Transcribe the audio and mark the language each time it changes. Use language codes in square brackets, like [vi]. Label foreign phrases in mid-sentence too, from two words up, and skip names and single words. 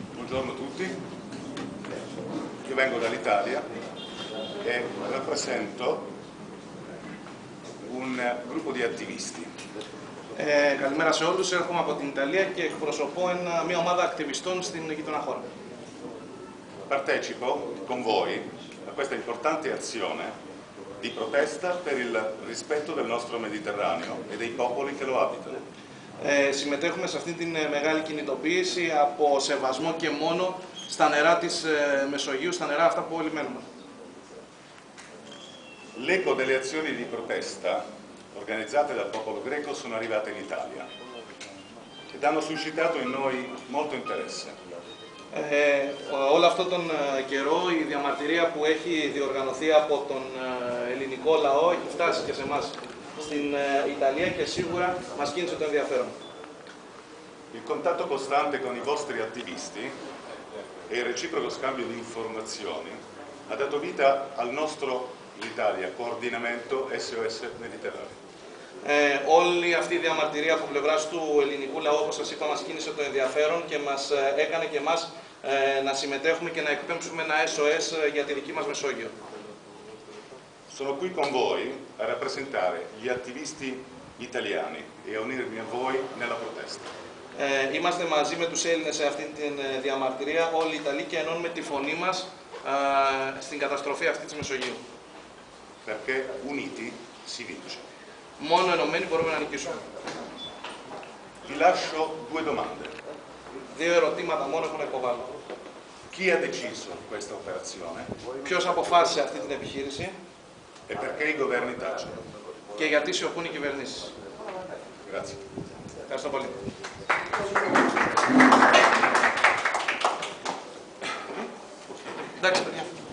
[it] Buongiorno a tutti, io vengo dall'Italia e rappresento un gruppo di attivisti. [el] Καλημέρα σε όλους, έρχομαι από την Ιταλία και εκπροσωπώ μια ομάδα ακτιβιστών στην γειτονά χώρα. [it] Partecipo con voi a questa importante azione di protesta per il rispetto del nostro Mediterraneo e dei popoli che lo abitano. [el] Συμμετέχουμε σε αυτή την μεγάλη κινητοποίηση από σεβασμό και μόνο στα νερά της Μεσογείου, στα νερά αυτά που όλοι μένουμε. [it] L'eco delle azioni di protesta organizzate dal popolo greco sono arrivate in Italia ed hanno suscitato in noi molto interesse. [el] Όλο αυτόν τον καιρό η διαμαρτυρία που έχει διοργανωθεί από τον ελληνικό λαό έχει φτάσει και σε εμάς στην Ιταλία και σίγουρα μας κίνησε το ενδιαφέρον. [it] Il contatto costante con i vostri attivisti e il reciproco scambio di informazioni ha dato vita al nostro l'Italia Coordinamento SOS Mediterraneo. [el] Όλη αυτή η διαμαρτυρία από πλευράς του ελληνικού λαού, όπως σας είπα, μας κίνησε το ενδιαφέρον και μας έκανε και εμάς να συμμετέχουμε και να εκπέμψουμε ένα SOS για τη δική μας Μεσόγειο. [it] Sono qui con voi a rappresentare gli attivisti italiani e a unirmi a voi nella protesta. [el] Είμαστε μαζί με τους Έλληνες σε αυτή τη διαμαρτυρία, όλοι οι Ιταλοί, και ενώνουμε τη φωνή μας στην καταστροφή αυτή της Μεσογείου. [it] Perché uniti si vince. [el] Μόνο ενωμένοι μπορούμε να νικήσουμε. [it] Vi lascio due domande. [el] Δύο ερωτήματα μόνο έχω να υποβάλω. [it] Chi ha deciso questa operazione? [el] Ποιος αποφάσισε αυτή την επιχείρηση [it] E perché i governi tacciono? [el] και γιατί σιωπούν οι κυβερνήσεις. [it] Grazie. [el] Ευχαριστώ πολύ. Εντάξει, παιδιά.